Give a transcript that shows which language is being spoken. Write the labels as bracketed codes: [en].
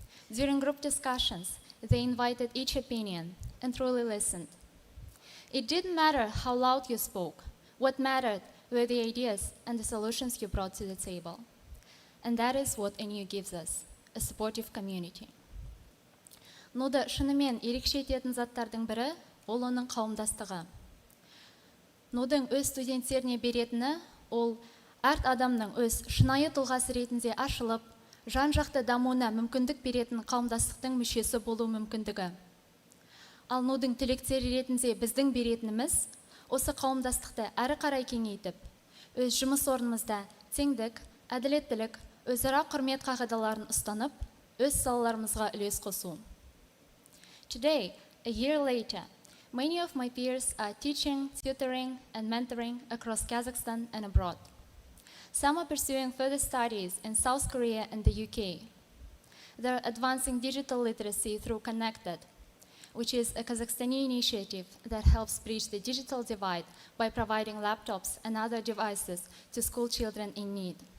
[en] During group discussions, they invited each opinion and truly listened. It didn't matter how loud you spoke. What mattered were the ideas and the solutions you brought to the table. And that is what NU gives us, a supportive community. [kk] Ноды шынымен ерекше ететін заттардың бірі ол оның қауымдастығы. Нодың өз студенттеріне беретіні ол әрт адамның өз шынайы тұлғасы ретінде ашылып, жан-жақты дамуына мүмкіндік беретін қауымдастықтың мүшесі болу мүмкіндігі. Ал нодың тілектері ретінде біздің беретініміз осы қауымдастықты әрі қарай кеңейтіп, өз жұмыс орнымызда теңдік, әділеттілік, өзара құрмет қағидаларын ұстанып, өз салаларымызға үлес қосу. [en] Today, a year later, many of my peers are teaching, tutoring, and mentoring across Kazakhstan and abroad. Some are pursuing further studies in South Korea and the UK. They're advancing digital literacy through Connected, which is a Kazakhstani initiative that helps bridge the digital divide by providing laptops and other devices to school children in need.